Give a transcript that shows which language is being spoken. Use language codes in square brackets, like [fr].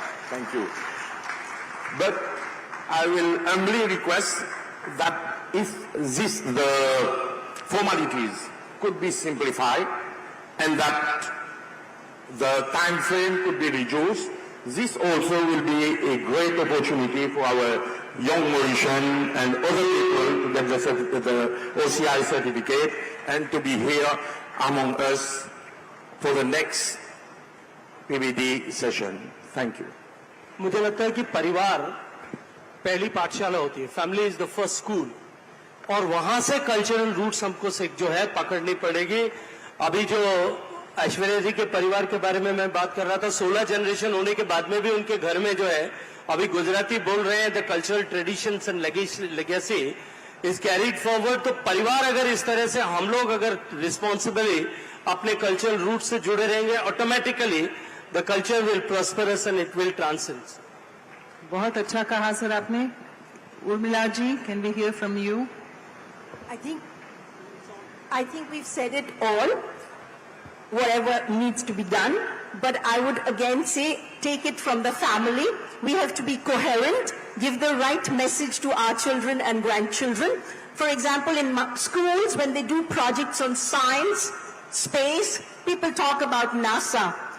[en] Thank you. But I will humbly request that if the formalities could be simplified and that the time frame could be reduced, this also will be a great opportunity for our young Mauritian and other people to get the OCI certificate and to be here among us for the next PBD session. Thank you. [hi] मुझे लगता है कि परिवार पहली पाठशाला होती है, [en] family is the first school, [hi] और वहां से कल्चरल रूट्स हमको जो है पकड़नी पड़ेगी. अभी जो ऐश्वर्या जी के परिवार के बारे में मैं बात कर रहा था, 16 जनरेशन होने के बाद में भी उनके घर में जो है अभी गुजराती बोल रहे हैं. [en] The cultural traditions and legacy is carried forward. [hi] तो परिवार अगर इस तरह से हम लोग अगर रिस्पॉन्सिबली अपने कल्चरल रूट से जुड़े रहेंगे, automatically [en] The culture will prosperous and it will transcend. [hi] बहुत अच्छा कहा सर आपने. [en] Urmila ji, can we hear from you? I think we've said it all, whatever needs to be done. But I would again say, take it from the family. We have to be coherent, give the right message to our children and grandchildren. For example, in schools, when they do projects on science, space, people talk about NASA.